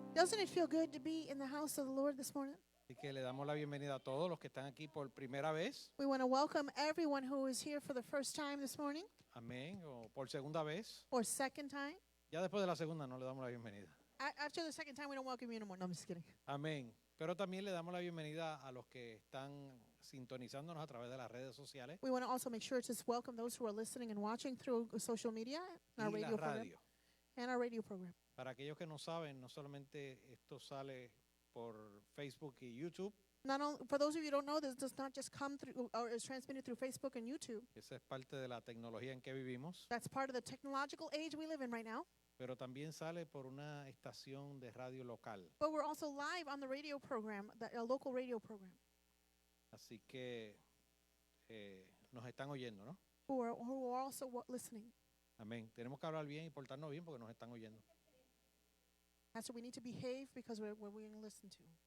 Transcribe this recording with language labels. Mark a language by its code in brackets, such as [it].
[en] Doesn't it feel good to be in the house of the Lord this morning? [es] Así que le damos la bienvenida a todos los que están aquí por primera vez. [en] We want to welcome everyone who is here for the first time this morning [es] Amén. O por segunda vez. [en] or second time. [es] Ya después de la segunda no le damos la bienvenida. [en] After the second time, we don't welcome you anymore. No, I'm just kidding. [es] Amén. Pero también le damos la bienvenida a los que están sintonizándonos a través de las redes sociales [en] We want to also make sure to welcome those who are listening and watching through social media and our [es] y la [en] radio program. [es] radio. [en] And our radio program. [es] Para aquellos que no saben, no solamente esto sale por Facebook y YouTube, [en] Not only, for those of you who don't know, this does not just come through or is transmitted through Facebook and YouTube. [es] Esa es parte de la tecnología en que vivimos, [en] That's part of the technological age we live in right now. [es] pero también sale por una estación de radio local. [en] But we're also live on the radio program, a local radio program, [es] Así que nos están oyendo, ¿no? [en] who are also listening. [es] Amén. Tenemos que hablar bien y portarnos bien porque nos están oyendo. [en] Pastor, we need to behave because we're being listened to.